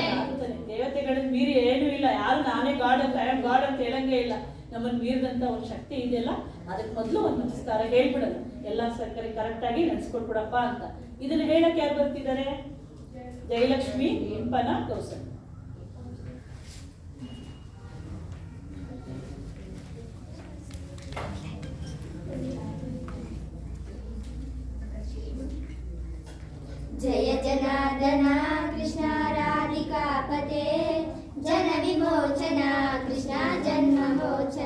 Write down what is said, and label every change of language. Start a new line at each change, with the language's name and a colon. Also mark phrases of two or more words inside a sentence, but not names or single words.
Kannada: ದೇವತೆಗಳನ್ನ ಮೀರಿ ಏನೂ ಇಲ್ಲ. ಯಾರು ನಾನೇ ಗಾಡ್ ಅಂತ ಗಾಡ್ ಅಂತ ಹೇಳಂಗೇ ಇಲ್ಲ. ನಮ್ಮನ್ನು ಮೀರಿದಂಥ ಒಂದು ಶಕ್ತಿ ಇದೆಯಲ್ಲ, ಅದಕ್ಕೆ ಮೊದಲು ಒಂದು ನಮಸ್ಕಾರ ಹೇಳ್ಬಿಡೋಣ. ಎಲ್ಲ ಸರ್ಕಾರಿ ಕರೆಕ್ಟಾಗಿ ನಡೆಸ್ಕೊಟ್ಬಿಡಪ್ಪ ಅಂತ. ಇದನ್ನು ಹೇಳಕ್ಕೆ ಯಾರು ಬರ್ತಿದ್ದಾರೆ? ಜಯಲಕ್ಷ್ಮಿ ಇಂಪನ ಕೌಸಲ್.
Sanskrit: जय जनार्दन कृष्ण राधिकापते, जन विमोचन कृष्ण जन्ममोचन।